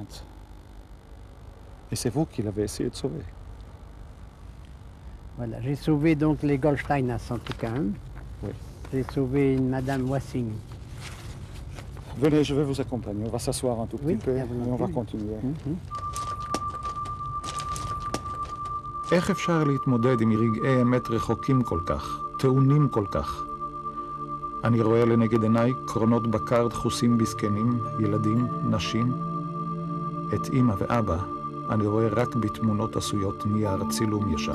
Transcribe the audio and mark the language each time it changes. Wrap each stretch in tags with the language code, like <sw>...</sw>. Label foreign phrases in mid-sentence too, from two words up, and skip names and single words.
<fr>Et c'est vous qui l'avez essayé de sauver. Voilà, j'ai sauvé donc les Goldsteiners en tout cas. Hein. Oui. J'ai sauvé une Madame Wassing. Venez, je vais vous accompagner. On va s'asseoir un tout Oui, petit peu et bien volontiers. on va continuer.</fr> <he>איך אפשר להתמודד עם רגעי אמת רחוקים כל כך, טעונים כל כך? אני רואה לנגד עיניי קרונות בקר דחוסים בזקנים, ילדים, נשים. את אמא ואבא אני רואה רק בתמונות עשויות נייר צילום ישן.</he>